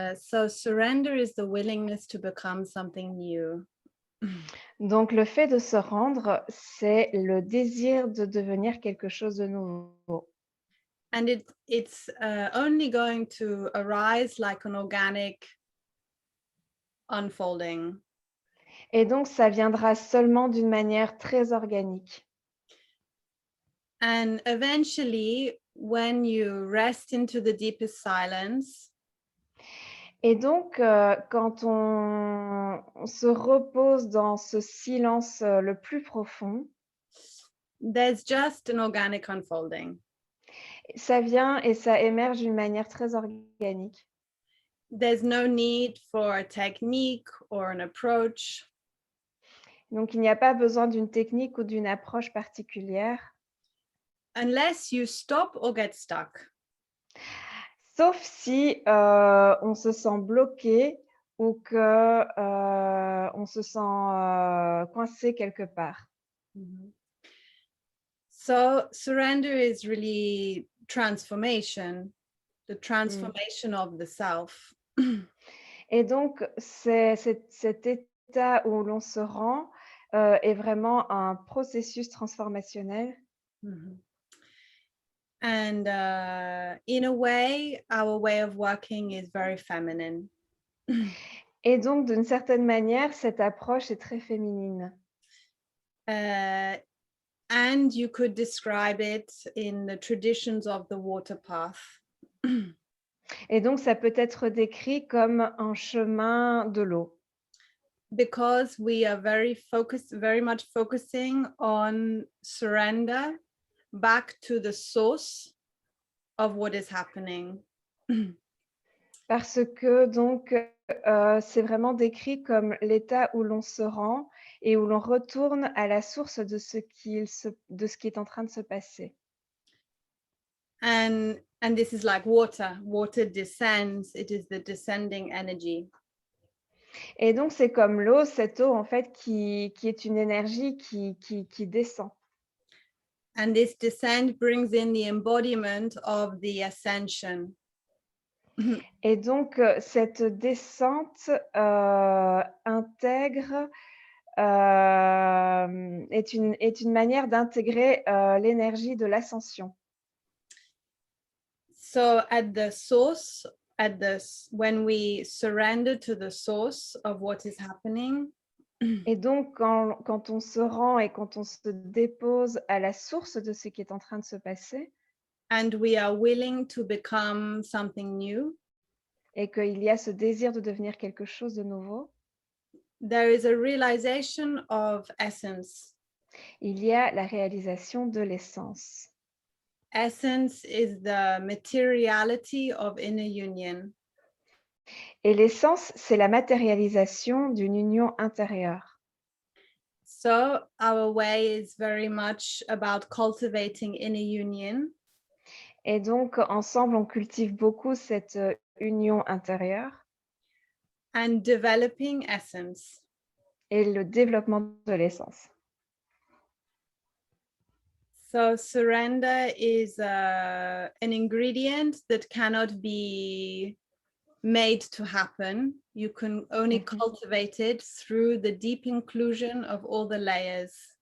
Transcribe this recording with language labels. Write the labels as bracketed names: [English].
[English] So surrender is the willingness to become something new. [French] Donc le fait de se rendre, c'est le désir de devenir quelque chose de nouveau. [English] And it's only going to arise like an organic unfolding. [French] Et donc ça viendra seulement d'une manière très organique. [English] And eventually, when you rest into the deepest silence, [French] et donc quand on se repose dans ce silence le plus profond, [English] there's just an organic unfolding. [French] Ça vient et ça émerge d'une manière très organique. [English] There's no need for a technique or an approach. [French] Donc il n'y a pas besoin d'une technique ou d'une approche particulière. [English] Unless you stop or get stuck. [French] Sauf si on se sent bloqué ou que on se sent coincé quelque part. Mm-hmm. [English] So surrender is really transformation, the transformation of the self. [French] Et donc cet état où l'on se rend est vraiment un processus transformationnel. Mm-hmm. [English] And in a way, our way of working is very feminine. [French] Et donc, d'une certaine manière, cette approche est très féminine. [English] And you could describe it in the traditions of the water path. [French] Et donc, ça peut être décrit comme un chemin de l'eau. [English] Because we are very much focusing on surrender back to the source of what is happening. [French] Parce que donc, c'est vraiment décrit comme l'état où l'on se rend et où l'on retourne à la source de ce qui est en train de se passer. [English] And this is like water. Water descends. It is the descending energy. [French] Et donc, c'est comme l'eau, cette eau, en fait, qui est une énergie qui descend. [English] And this descent brings in the embodiment of the ascension. [French] Et donc, cette descente intègre est une manière d'intégrer l'énergie de l'ascension. [English] So at the source, when we surrender to the source of what is happening, [French] Et donc, quand on se rend et quand on se dépose à la source de ce qui est en train de se passer, [English] and we are willing to become something new, [French] et qu'il y a ce désir de devenir quelque chose de nouveau, [English] there is a realization of essence. [French] il y a la réalisation de l'essence. [English] Essence is the materiality of inner union. [French] Et l'essence, c'est la matérialisation d'une union intérieure. [English] So our way is very much about cultivating inner union. [French] Et donc, ensemble, on cultive beaucoup cette union intérieure [English] And developing essence. [French] et le développement de l'essence. [English] So surrender is an ingredient that cannot be made to happen. You can only cultivate it through the deep inclusion of all the layers.